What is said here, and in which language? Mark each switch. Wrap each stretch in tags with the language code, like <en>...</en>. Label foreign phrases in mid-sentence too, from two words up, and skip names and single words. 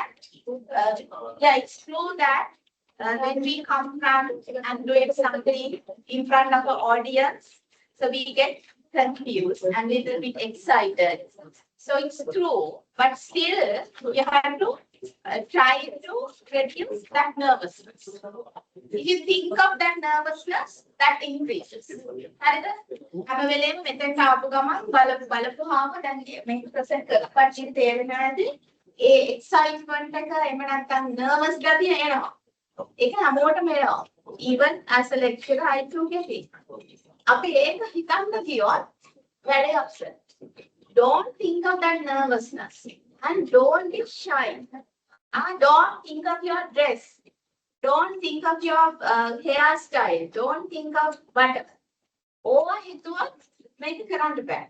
<en>Yeah, exclude that when we come from and doing something in front of an audience, so we get confused and little bit excited. So it's true, but still you have to try to reduce that nervousness. If you think of that nervousness, that increases.</en> <si>හරිද? හැම වෙලේම මෙතෙන්ට ආපු ගමන් බලපුවාම දැන් මේක ප්‍රසන්ට් කරලා පස්සේ තේරෙනවා ඇති excitement එක එහෙම නැත්නම් nervous ගතිය එනවා. ඒක හැමෝටම එනවා.</si> <en>Even as a lecturer I too get it.</en> <si>අපි ඒක හිතන්න ගියොත් වැඩේ upset.</si> <en>Don't think of that nervousness and don't be shy. Don't think of your dress. Don't think of your hairstyle. Don't think of whatever. Overhead make it around the back.</en>